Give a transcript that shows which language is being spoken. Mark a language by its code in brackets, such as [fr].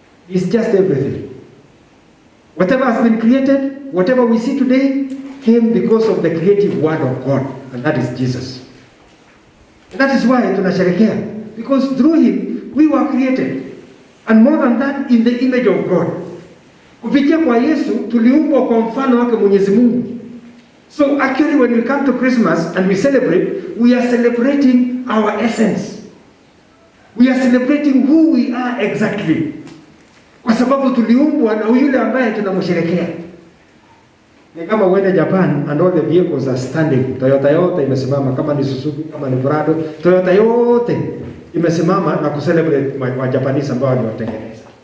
[en] It's just everything. Whatever has been created, whatever we see today, came because of the creative word of God, and that is Jesus. And that is why [sw] tunasherehekea, [en] because through him we were created, and more than that, in the image of God. [sw] Kupitia kwa Yesu tuliumbwa kwa mfano wake Mwenyezi Mungu. [en] So actually when we come to Christmas and we celebrate, we are celebrating our essence. We are celebrating who we are exactly. [sw] Kwa sababu tuliumbwa na yule ambaye tunamsherehekea. Ni kama uende Japan [en] and all the vehicles are standing. [sw] Toyota yote imesimama, kama ni Suzuki, kama ni Prado, Toyota yote imesimama na kucelebrate wa Japanese ambao ni watengeneza.